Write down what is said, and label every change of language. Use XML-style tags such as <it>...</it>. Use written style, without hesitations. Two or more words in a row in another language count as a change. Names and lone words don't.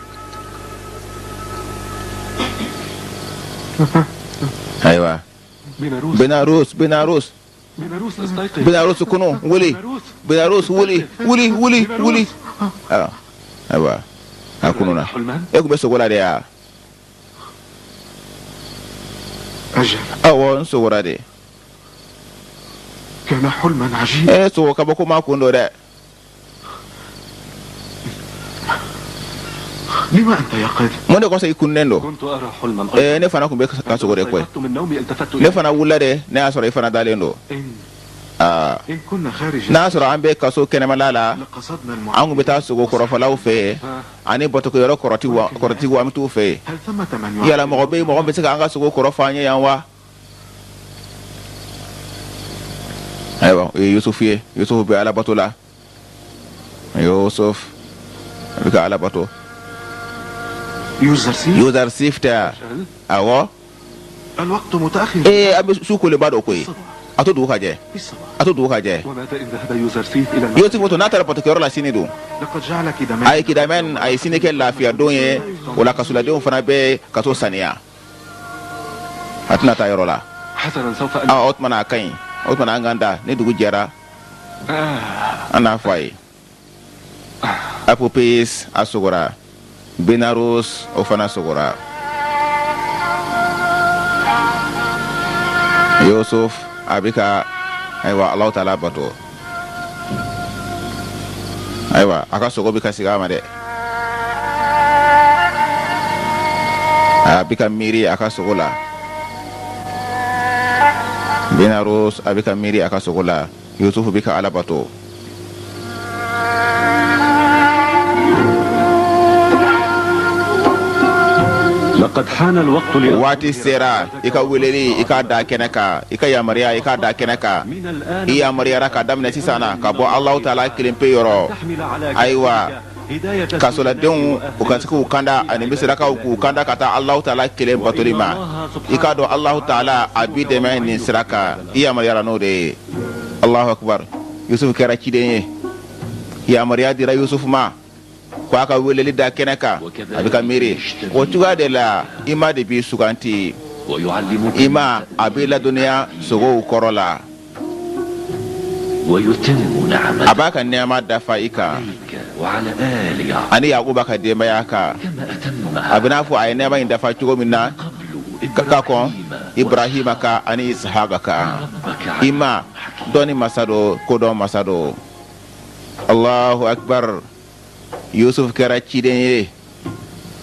<bm>Ayiwa, Benaros kunu wuli. Benaros wuli. Ayiwa, a kunu na. E kun bɛ sogo la de ya? Awɔ, n sogora de.</bm> <ar>كان حلما عجيبا.</ar> <bm>sogo kabako ma kun do dɛ.</bm> <ar>لما أنت يا قادم؟</ar> <bm>Mun de kɔsɔn i kunnen do?</bm> <ar>كنت أرى حلما</ar> <bm>Ne fana kun bɛ ka sogo de koyi.</bm> <ar>استيقظت من نومي التفت</ar> <bm>Ne fana wulila de, ne y'a sɔrɔ i fana dalen do.</bm> <ar>إن كنا خارج</ar> <bm>N'a sɔrɔ an bɛ kaso kɛnɛmala la,</bm> <ar>لقصدنا</ar> <bm>an kun bɛ</bm> <ar>المعلم.</ar> <bm>taa sogo kɔrɔfɔlaw fɛ yen, ani bɔtɔkɛyɔrɔ kɔrɔtiw an bɛ t'u fɛ yen.</bm> <ar>هل ثمة من</ar> <bm>Yala mɔgɔ bɛ yen, mɔgɔ bɛ se k'an ka sogo kɔrɔfɔ an ye yan wa? Ayiwa, o ye Yusufu ye. Yusufu bɛ Alabato la. Yusuf bɛ ka Alabato. Yuzarsif tɛ yan. Awɔ.</bm> <ar>الوقت متأخر.</ar> <bm>An bɛ su kolenba dɔ ko ye. A to dugu ka jɛ. A to dugu ka jɛ.</bm> <ar>وماذا إن ذهب يوزرسيف إلى المكتب؟</ar> <bm>Yusufu to n'a taara bɔtɔkɛyɔrɔ la sini dun.</bm> <ar>لقد جعل كدمان.</ar> <bm>A ye kidamɛn, a ye sini kɛ lafiya don ye. O la kasoladenw fana bɛ kaso saniya. A tɛna taa yɔrɔ la.</bm> <ar>حسنا سوف أن</ar> <bm>O tuma na a ka ɲi. O tuma na an k'an da. Ni dugu jɛra, an n'a fɔ a ye. Apopes a sogora. Benaros o fana sogora. Yusuf a bɛ ka, ayiwa, Alahu Taala bato. Ayiwa, a ka sogo bɛ ka sigi a ma dɛ. A bɛ ka miiri a ka sogo la. Benaros a bɛ ka miiri a ka sogo la. Yusuf bɛ ka Ala bato.</bm> <ar>لقد حان الوقت</ar> <bm>Waati sera i ka weleli, i ka da kɛnɛ kan, i ka yamaruya, i ka da kɛnɛ kan.</bm> <ar>من الآن</ar> <bm>I yamaruyara ka daminɛ sisan na ka bɔ Alahu Taala kelen pe yɔrɔ.</bm> <ar>تحمل على</ar> <bm>Ayiwa,</bm> <ar>هداية</ar> <bm>kasoladenw u ka se k'u kanda ani misirakaw k'u kanda ka taa Alahu Taala kelen batoli ma. I k'a dɔn Alahu Taala a b'i dɛmɛ nin sira kan. I yamaruyara n'o de ye.</bm> <ar>الله أكبر.</ar> <bm>Yusuf kɛra ciden ye. Yamaruya dira Yusuf ma ko a ka weleli da kɛnɛ kan. A bɛ ka miiri. O cogoya de la i ma de b'i suganti.</bm> <ar>ويعلمك</ar> <bm>I ma a b'i ladɔnniya sogow kɔrɔ la.</bm> <ar>ويتم</ar> <bm>A</bm> <ar>نعمته</ar> <bm>b'a ka nɛɛma dafa i kan.</bm> <ar>عليك وعلى آل يعقوب</ar> <bm>Ani Yakuba ka denbaya kan.</bm> <ar>كما</ar> <bm>A</bm> <ar>أتمها</ar> <bm>bɛ n'a fɔ a ye nɛɛma in dafa cogo min na</bm> <ar>قبل</ar> <bm>ka kɔn Ibrahima kan ani Ishaqa kan. I ma dɔnni masa do, kodɔn masa do.</bm> <ar>الله أكبر.</ar> <bm>Yusuf kɛra ciden ye.</bm>